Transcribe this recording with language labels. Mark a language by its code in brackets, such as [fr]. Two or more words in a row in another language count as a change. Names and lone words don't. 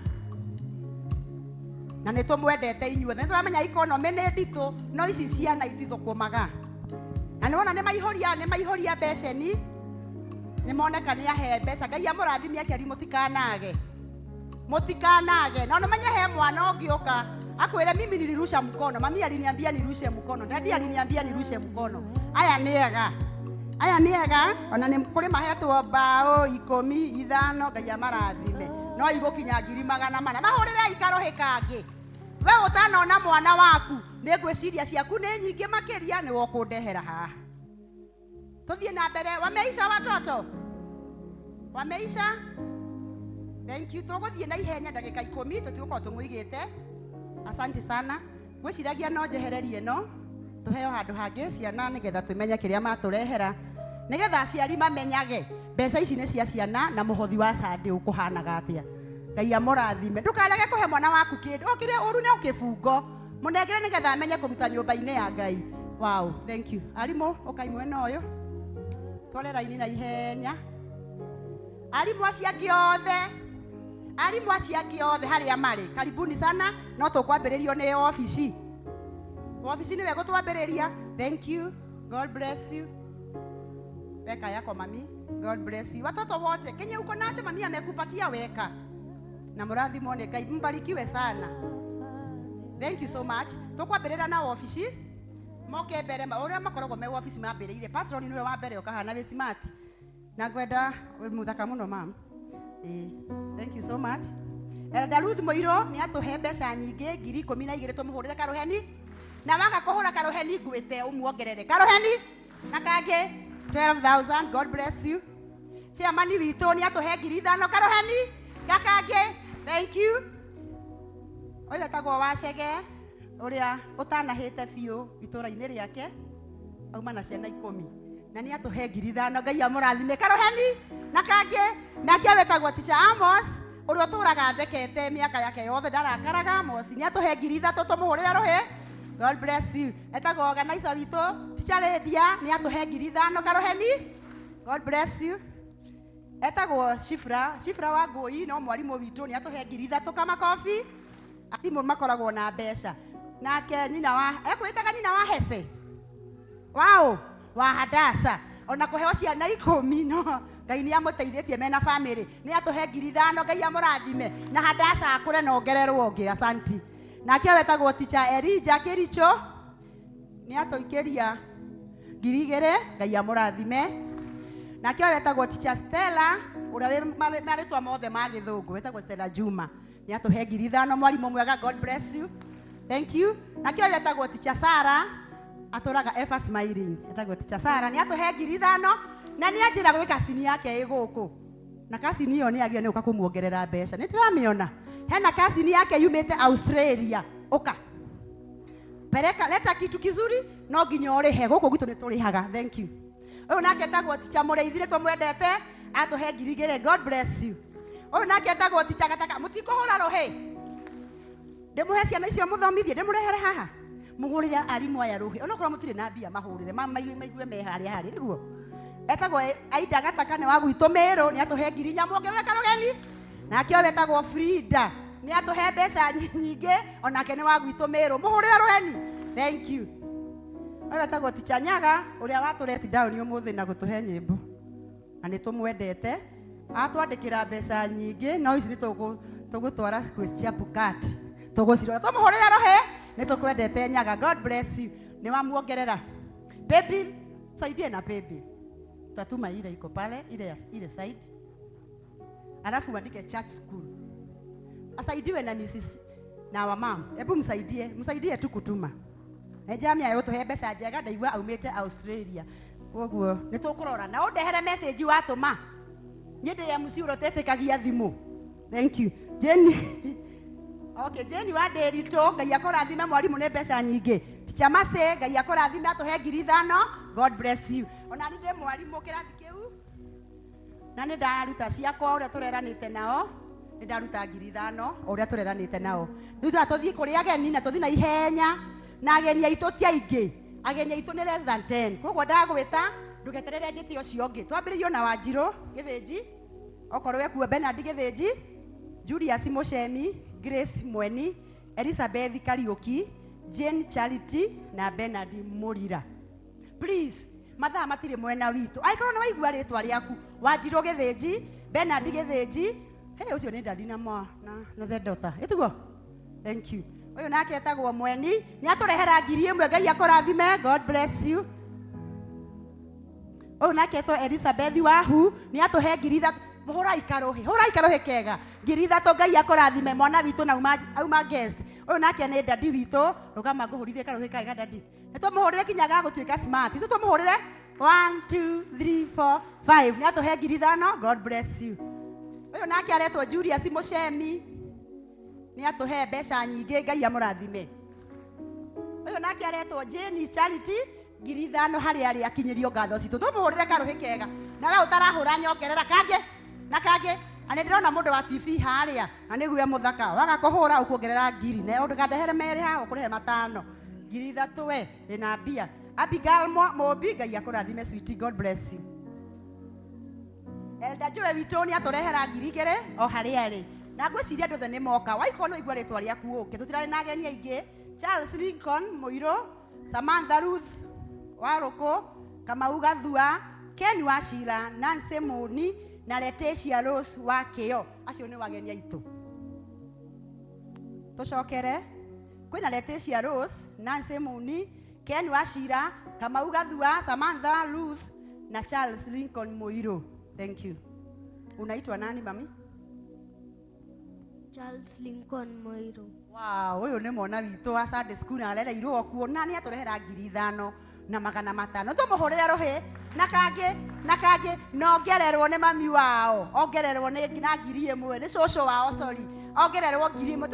[ki] Na nĩ tũmwendete inyuothe. Nĩ tũramenya economy nĩ nditũ no ici ciana itithũkũmaga. Na nĩ wona nĩ maihũria beceni. Nĩ moneka nĩ ahe mbeca. Ngai amũrathimie aciari mũtikanage. Na ũmenye he mwana ũngĩũka akwĩre [sw] mimi nilirusha mkono. Mami aliniambia nirushe mkono. Dadi aliniambia nirushe mkono. [ki] Aya nĩ ega. Ona nĩ kũrĩ mahetwo mbaũ 15. Ngai amarathime. No igũkinya ngiri 400. Mahũrĩre ikarohĩ kangĩ. We ũtanona mwana waku nĩ ngwĩciria ciaku nĩ nyingĩ makĩria nĩ wokũndehera haha. Tũthiĩ na mbere. [sw] Wameisha watoto? Wameisha? [en] Thank you. [ki] Tũgũthiĩ na ihenya ndagĩka 10 tũtigũkorwo tũmũigĩte. [sw] Asante sana. [ki] Gwĩciragia no njehererie no tũheo handũ hangĩ ciana nĩgetha tũmenye kĩrĩa matũrehera. Nĩgetha aciari mamenyage mbeca ici nĩ cia ciana na mũhothi wa Sunday ũkũhanaga atĩa. Ngai amũrathime. Ndũkarege kũhe mwana waku kĩndũ. Okĩrĩa ũru nĩ ũkĩbungo. Mũnengere nĩgetha amenye kũruta nyũmba-inĩ ya Ngai. [en] Wow, thank you. [ki] Arimũ ũkai mwena ũyũ. Tware raini na ihenya. Arimũ acio angĩ othe harĩa marĩ. [sw] Karibuni sana. [ki] No tũkwambĩrĩrio nĩ ofici. Ofici nĩwe gũtwambĩrĩria. [en] Thank you. God bless you. [sw] Weka yako mami. [en] God bless you. [sw] Watoto wote, kenye uko nacho mami amekupatia weka. [ki] na mũrathimwo nĩ Ngai. [sw] Mbarikiwe sana. [en] Thank you so much. [ki] Tũkwambĩrĩra na ofici. Moke mbere ũrĩa makoragwo me ofici mambĩrĩire. Patron nĩwe wa mbere ũkahana wĩ smart. Na ngwenda wĩ mũthaka mũno mam. [en] Thank you so much. [ki] Elder Ruth Moiro nĩ atũhe mbeca nyingĩ 12,000 tũmũhũrĩre karoheni. Na waga kũhũra karoheni ngwĩte ũmuongerere karoheni. Na kangĩ 12,000. [en] God bless you. [ki] Chairman witũ nĩ atũhe 5,000 karoheni. [en] Gakangĩ. Thank you. [ki] Ũyũ etagwo Wachege ũrĩa ũtanahĩte biũ itũra-inĩ rĩake auma na ciana 10 na nĩ atũhe 5,000. Ngai amũrathime karoheni. Na kangĩ nake wetagwo Teacher Amos ũrĩa ũtũraga thekete mĩaka yake yothe ndarakaraga. Amos nĩ atũhe 3,000 tũmũhũrĩre rũhĩ. [en] God bless you. [ki] Etagwo organizer witũ Teacher Lydia nĩ atũhe 5,000 karoheni. [en] God bless you. [ki] Etagwo Shifra wa Ngũi no mwarimũ witũ nĩ atũhe 3,000 kamakobi. Arimũ makoragwo na mbeca. Nake nyina wa ekwĩtaga nyina wa Hese. Wow, wa Hadasa. Ona kũheo ciana 10 no Ngai nĩ amũteithĩtie mena family. Nĩ atũhe 5,000. Ngai amũrathime. Na Hadasa akũre na ongererwo ũngĩ. [sw] Asanti. [ki] Nake wetagwo Teacher Elijah Kericho nĩ atũikĩria 2,000. Ngai amũrathime. Nake wetagwo Teacher Stella ũrĩa wĩ marĩtwa mothe ma Gĩthũngũ wetagwo Stella Juma nĩ atũhe 5,000. Mwarimũ mwega. [en] God bless you. Thank you. [ki] Nake wetagwo Teacher Sara atũraga Ever Smiling etagwo Teacher Sara nĩ atũhe 5,000 na nĩ anjĩra gwĩ kasini yake ĩgũkũ na kasini ĩyo nĩ agĩa nĩ ũka kũmuongerera mbeca. Nĩ ndĩramĩona hena kasini yake yumĩte Australia. Ũka [sw] pereka leta kitu kizuri [ki] no nginya ũrĩhe gũkũ gwitũ nĩ tũrĩhaga. [en] Thank you. [ki] Ũyũ nake etagwo Teacher Mũrĩithi tũmwendete atũhe 2,000. [en] God bless you. [ki] Ũyũ nake etagwo Teacher Gataka mũtikũhũra rũhĩ. Ndĩmũhe ciana icio mũthomithie ndĩmũrehere haha mũhũrĩre arimũ aya rũhĩ onokorwo mũtirĩ na mbia mahũrĩre maigue me harĩa nĩguo. Etagwo Aida Gataka nĩ wa gwitũ Mĩrũ nĩ atũhe 4,000 muongerere karogeni. Nake ũyũ etagwo Frida nĩ atũhe mbeca nyingĩ onake nĩ wa gwitũ Mĩrũ mũhũrĩre rũheni. [en] Thank you. [ki] Ũyũ etagwo Teacher Nyaga ũrĩa watũreti down ũmũthĩ na gũtũhe nyĩmbo na nĩ tũmwendete. Atwandĩkĩra mbeca nyingĩ no ici nĩ tũgũtwara Question Pukat tũgũcirora tũmũhũrĩre rũhĩ. Nĩ tũkwendete Nyaga. [en] God bless you. [ki] Nĩ wamuongerera. [sw] Baby saidie na baby tatuma ile iko pale ile side alafu andike [en] church school [sw] asaidiwe na Mrs. na wa mom. Hebu msaidie tu kutuma. Jamii ayo [ki] tũhe mbeca njega ndaigua aumĩte Australia. Koguo nĩ tũkũrora na ũndehere message watũma. Niĩ ndĩ MC ũrotetĩkagia thimũ. [en] Thank you. Jenny. [ki] Okay, Jenny wa Ndĩritũ Ngai akũrathime mwarimũ nĩ mbeca nyingĩ. Teacher Mase Ngai akũrathime atũhe 5,000. [en] God bless you. [ki] Ona nĩ ndĩ mwarimũ kĩrathi kĩu na nĩ ndaruta ciakwa ũrĩa tũreranĩte nao nĩ ndaruta 5,000 ũrĩa tũreranĩte nao. Rĩu tũthiĩ kũrĩ ageni na tũthiĩ na ihenya na ageni aitũ ti aingĩ. Ageni aitũ nĩ [en] less than 10. [ki] Koguo ndagwĩta ndũgeterere njĩtie ũcio ũngĩ. Twambĩrĩrio na Wanjirũ Gĩthĩnji okorwo wekuo Bernard Gĩthĩnji, Julius Mũcemi, Grace Mweni, Elizabeth Kariuki, Jane Charity na Bernard Mũrira. Please mathaa matirĩ mwena witũ. Angĩkorwo nĩ waigua rĩtwa rĩaku Wanjirũ Gĩthĩnji, Bernard Gĩthĩnji, ũcio nĩ ndandi na [en] the daughter. Ĩtiguo? Thank you. [ki] Ũyũ nake etagwo Mweni nĩ atũrehera 1,000. Ngai akũrathime. [en] God bless you. [ki] Ũyũ nake etwo Elizabeth Wahu nĩ atũhe 3,000. Mũhũrai karũhĩ kega 3,000. Ngai akũrathime mwana witũ na auma guest. Ũyũ nake nĩ ndadi witũ rũgama ngũhũrithie karũhĩ kega ndadi. Nĩ tũmũhũrĩre kinya gagũtuĩka smart. Nĩ tũmũhũrĩre 1 2 3 4 5 nĩ atũhe 5,000. [en] God bless you. [ki] Ũyũ nake aretwo Julius Mũcemi nĩ atũhe mbeca nyingĩ. Ngai amũrathime. Ũyũ nake aretwo Jane Charity 5,000 harĩ arĩa akinyĩrio ngatho citũ. Tũmũhũrĩre karũhĩ kega na we ũtarahũra nyongerera kangĩ na kangĩ. Ani ndĩrona mũndũ wa TV harĩa na nĩguo mũthaka waga kũhũra ũkuongerera 1,000 na ũndakandehere merĩ ha ũkũrehe 5,000. 3,000 we ĩna mbia. Abigail Mobi Ngai akũrathime sweetie. [en] God bless you. [ki] Elder Joe witũ nĩ atũrehera 2,000 o harĩa arĩ na ngwĩciria andũ othe nĩ moka. Waikoo no igua rĩtwa rĩaku ũke tũtirarĩ na ageni aingĩ. Charles Lincoln Mũirũ, Samantha Ruth Warũkũ, Kamau Gathua, Ken Wachira, Nancy Mũni na Leticia Rose wa Kĩo. Acio nĩ wageni aitũ. tucokere kwina Leticia Rose, Nancy Muni, Ken Washira, Kamau Gathua, Samantha Ruth na Charles Lincoln Moiro. [en] Thank you. [sw] Unaitwa nani mami? Charles Lincoln Moiro. [ki] Wow, uyu ni mwana witu wa [en] Sunday school [ki] na arera iruo kuo nani aturehera 5,000 na 500. Tumuhurire ruhi na kangi nongererwo ni mami wao, ongererwo ni ngina 1,000 ni cũcũ wao, sorry, ongererwo 1,000.